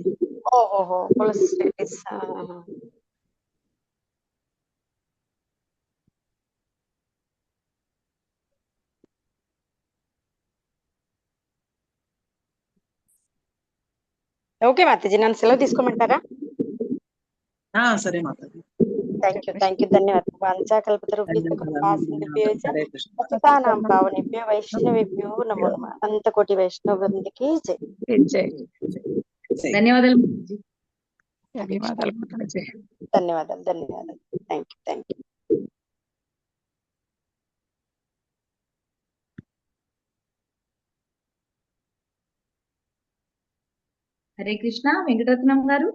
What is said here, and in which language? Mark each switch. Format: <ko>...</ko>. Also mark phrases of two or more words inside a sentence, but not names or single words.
<te>ఓహోహో, కొలెస్ట్రాలిస్. ఓకే మాతాజీ, నన్ను సెలవు తీసుకోమంటారా? సరే మాతాజీ.</te> <en>thank you</en> <sa>ధన్యవాదాలు. వాంఛాకల్పతరుభ్యశ్చ కృపా సింధుభ్యో చ హరే కృష్ణ. పతితానాం పావనేభ్యో వైష్ణవేభ్యో నమో నమః.</sa> <te>అనంతకోటి వైష్ణవ వృందకి జై. జై. ధన్యవాదాలు మాతాజీ. ధన్యవాదాలు మాతాజీ. ధన్యవాదాలు.</te> <en>thank you.</en> <sa>హరే కృష్ణ</sa> <te>వెంకటరత్నం గారు.</te>